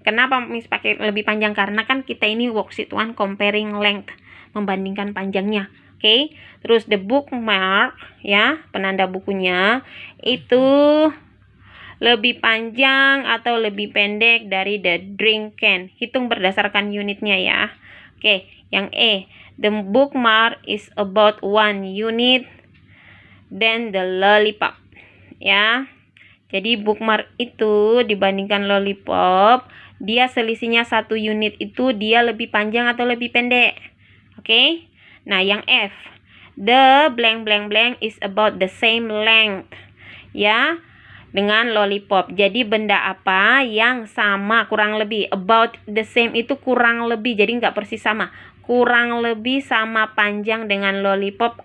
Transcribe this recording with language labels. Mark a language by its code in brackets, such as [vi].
[id] Kenapa Miss pakai lebih panjang? Karena kan kita ini [en] worksheet 1 comparing length, [id] membandingkan panjangnya. Oke. Terus [en] the bookmark [id] ya, penanda bukunya itu lebih panjang atau lebih pendek dari [en] the drink can. [id] Hitung berdasarkan unitnya ya. Oke, yang E. [en] The bookmark is about 1 unit than the lollipop. [id] Ya. Jadi bookmark itu dibandingkan lollipop, dia selisihnya 1 unit itu dia lebih panjang atau lebih pendek. Oke. Nah, yang F. [en] The blank blank blank is about the same length. [id] Ya. Dengan lollipop. Jadi benda apa yang sama kurang lebih? [en] About the same [id] itu kurang lebih. Jadi nggak persis sama. Kurang lebih sama panjang dengan lollipop.